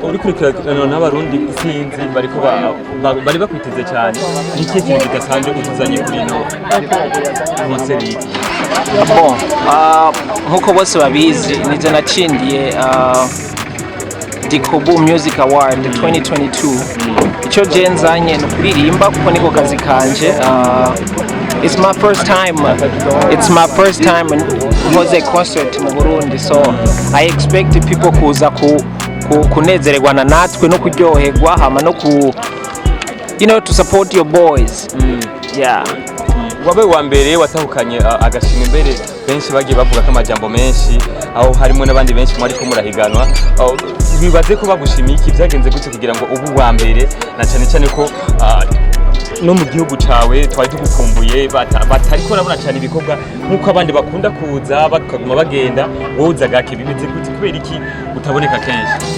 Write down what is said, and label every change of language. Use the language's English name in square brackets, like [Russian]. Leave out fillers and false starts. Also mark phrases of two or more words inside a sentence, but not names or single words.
[Rundi] uri kurikirana n'abarundi sinzi bari bakwiteze cyane n'iki kintu kidasanzwe utuzanye kuri no konseri nkuko bose babizi nije nacindiye Dicobu Music Award 2022 icyo jenzanye no kuririmba kuko niko kazi kanje [English] It's my first time was a concert [Rundi] mu Burundi, [English] so I expect people [Rundi] kuza kunezererwa na natwe no kuryoherwa hama no [English] to support your boys. Yeah. [Rundi] Wabe wa mbere watahukanye agashima imbere benshi bagiye bavuga ko amajambo menshi aho harimo n'abandi benshi mwari ko murahiganwa bibaze ko bagushimiye iki byagenze gute kugira ngo ubu wa mbere na cyane ko no mu gihugu cawe twari tugukumbuye batari ko rabona cyane ibikorwa nkuko abandi bakunda kuza bakaguma bagenda woza gake bimeze gute kubera iki utaboneka kenshi